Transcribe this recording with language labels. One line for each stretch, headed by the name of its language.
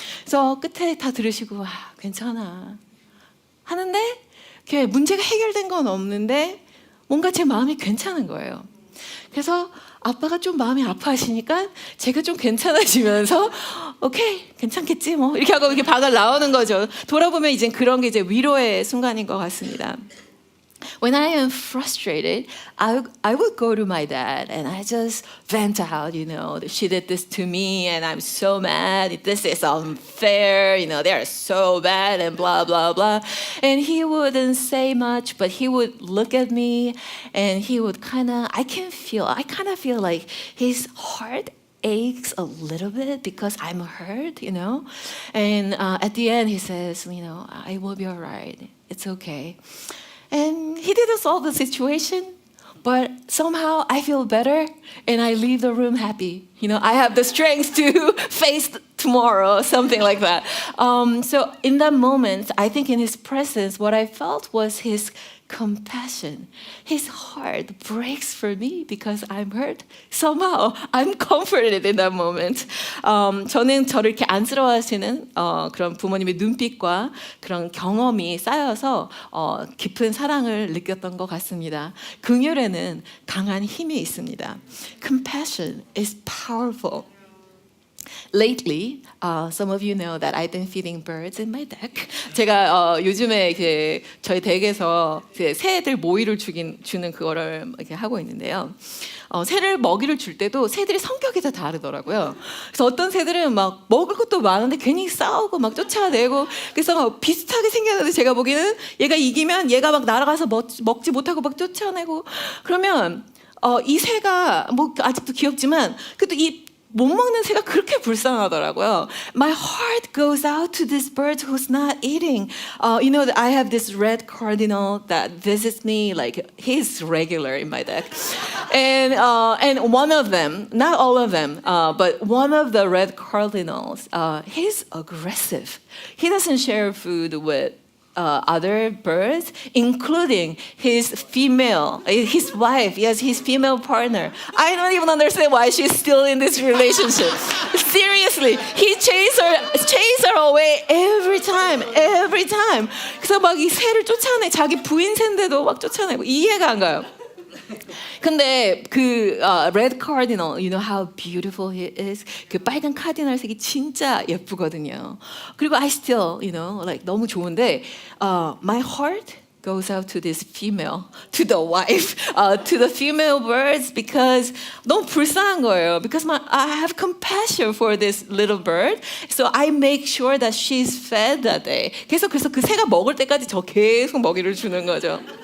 Korean: 그래서 끝에 다 들으시고 괜찮아 하는데 이렇게 문제가 해결된 건 없는데 뭔가 제 마음이 괜찮은 거예요. 그래서 아빠가 좀 마음이 아파하시니까 제가 좀 괜찮아지면서 오케이 괜찮겠지 뭐 이렇게 하고 이렇게 방을 나오는 거죠. 돌아보면 이제 그런 게 이제 위로의 순간인 것 같습니다.
English: When I am frustrated, I would go to my dad and I just vent out, she did this to me and I'm so mad. This is unfair, they're so bad and blah, blah, blah. And he wouldn't say much, but he would look at me and he would I kind of feel like his heart aches a little bit because I'm hurt, And at the end he says, I will be all right. It's okay. And he didn't solve the situation, but somehow I feel better and I leave the room happy. I have the strength to face tomorrow, something like that. So in that moment, I think in his presence, what I felt was his compassion. His heart breaks for me because I'm hurt. Somehow I'm comforted in that moment.
Korean: 저는 저를 이렇게 안쓰러워하시는 그런 부모님의 눈빛과 그런 경험이 쌓여서 깊은 사랑을 느꼈던 것 같습니다. 긍휼에는 강한 힘이 있습니다.
English: Compassion is powerful. Lately, some of you know that I've been feeding birds in my deck.
Korean: 제가 요즘에 저희 댁에서 새들 모이를 주는 그거를 이렇게 하고 있는데요. 새를 먹이를 줄 때도 새들이 성격이 다 다르더라고요. 그래서 어떤 새들은 막 먹을 것도 많은데 괜히 싸우고 막 쫓아내고 그래서 비슷하게 생겼는데 제가 보기에는 얘가 이기면 얘가 막 날아가서 먹지 못하고 막 쫓아내고 그러면 이 새가 뭐 아직도 귀엽지만 그래도 못 먹는 새가 그렇게 불쌍하더라고요.
English: My heart goes out to this bird who's not eating. I have this red cardinal that visits me, like he's regular in my deck. And one of them, not all of them, but one of the red cardinals, he's aggressive. He doesn't share food with other birds, including his wife, yes, his female partner. I don't even understand why she's still in this relationship. Seriously, he chase her away every time.
Korean: 그래서 막 이 새를 쫓아내, 자기 부인 새인데도 막 쫓아내고 이해가 안 가요. 근데 그
English: red cardinal, you know how beautiful he is.
Korean: 그 빨간 카디널 색이 진짜 예쁘거든요. 그리고
English: I still, like
Korean: 너무 좋은데
English: my heart goes out to this female, to the wife, to the female birds because
Korean: 너무 불쌍한 거예요.
English: Because I have compassion for this little bird, so I make sure that she's fed that day.
Korean: 그래서 그 새가 먹을 때까지 저 계속 먹이를 주는 거죠.